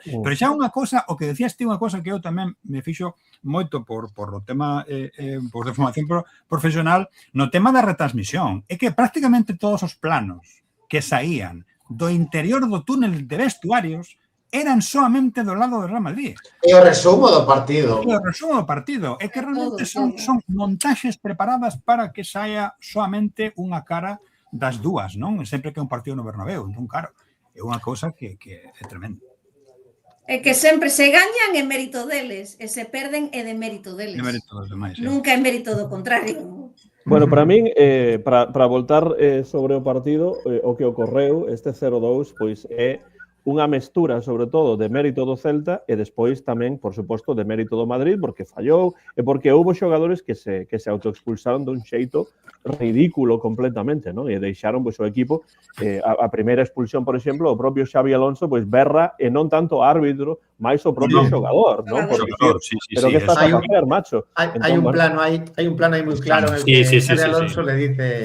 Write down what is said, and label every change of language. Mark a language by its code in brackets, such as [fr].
[gl] Pero xa unha cosa, o que decías ti, unha cosa que eu tamén me fixo moito por o tema de formación profesional, no tema da retransmisión, é que prácticamente todos os planos que saían do interior do túnel de vestuarios eran solamente do lado do Real Madrid. E o resumo do partido. É que realmente son montaxes preparadas para que saia solamente unha cara das dúas, non? Sempre que é un partido no Bernabéu. Entón, claro, é unha cousa que é tremenda. É que sempre se gañan é mérito deles e se perden é de mérito deles. De mérito dos demais, Nunca é mérito do contrario. Bueno, para min, para voltar sobre o partido, o que ocorreu, este 0-2, pois é unha mestura, sobre todo, de mérito do Celta e despois tamén, por suposto, de mérito do Madrid, porque fallou e porque houve xogadores que se autoexpulsaron dun xeito ridículo completamente, non? E deixaron pois, o equipo, a primeira expulsión, por exemplo, o propio Xavi Alonso, pois berra, e non tanto o árbitro, máis o propio xogador, non? Por dicir, pero que estás a facer, macho? [es] Hay un plano ahí muy claro en el que Xavi Alonso le dice...